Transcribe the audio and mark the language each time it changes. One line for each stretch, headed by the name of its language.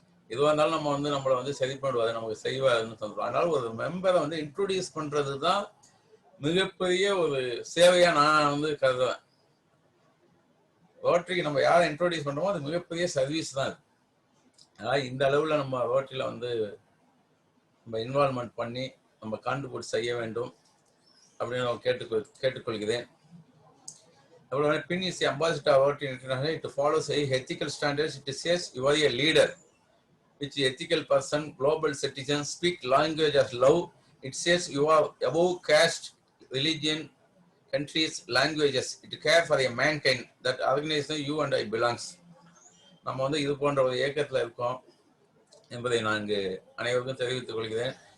Tamil: எதுவாக இருந்தாலும் நம்ம வந்து நம்மளை வந்து சரி பண்ணுவாரு, நமக்கு செய்வாருன்னு சொல்றோம். அதனால ஒரு மெம்பரை வந்து இன்ட்ரோடியூஸ் பண்றது தான் மிகப்பெரிய ஒரு சேவையா நான் வந்து கருதுவேன். ரோட்டரிக்கு நம்ம யாரை இன்ட்ரோடியூஸ் பண்றோமோ அது மிகப்பெரிய சர்வீஸ் தான். அதனால இந்த அளவுல நம்ம ரோட்டரியில வந்து நம்ம இன்வால்மெண்ட் பண்ணி நம்ம கான்ட்ரிபியூட் செய்ய வேண்டும் அப்படின்னு நான் கேட்டுக்கொள்கிறேன்.
English: அப்புறம் PIN is the ambassador of Rotary International. It follows ethical standards. It says you are a leader, which is ethical person, global citizen, speak language of love. It says you are above caste, religion, countries, languages. It care for a mankind. That organization you and I belongs.
Tamil: நம்ம வந்து இது போன்ற ஒரு இயக்கத்தில் இருக்கோம் என்பதை நான் இங்கு அனைவருக்கும் தெரிவித்துக் கொள்கிறேன்.